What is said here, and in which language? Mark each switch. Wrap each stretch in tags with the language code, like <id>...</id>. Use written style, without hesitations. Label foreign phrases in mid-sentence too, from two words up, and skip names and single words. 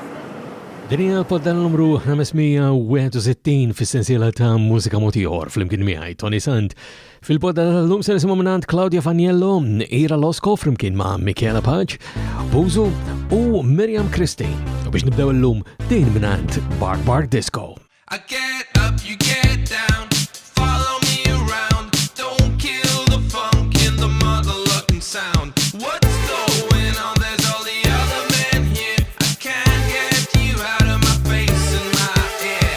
<mt>Din hija l-poddata numru 561 fis-sensiela ta' Mużika Mod Ieħor flimkien miegħi Toni Sant. Fil-poddata tal-lum se nisimgħu minn Claudia Faniello, Ira Losco flimkien ma' Michela Paċ, Buzu u Miriam Christine. U biex nibdew illum din minn Bark Disco.</mt> <en>I get up, you get down, follow me around, don't kill the funk in the mother-looking sound. What's going on? There's all the other men here. I can't get you out of my face and my ear.</en>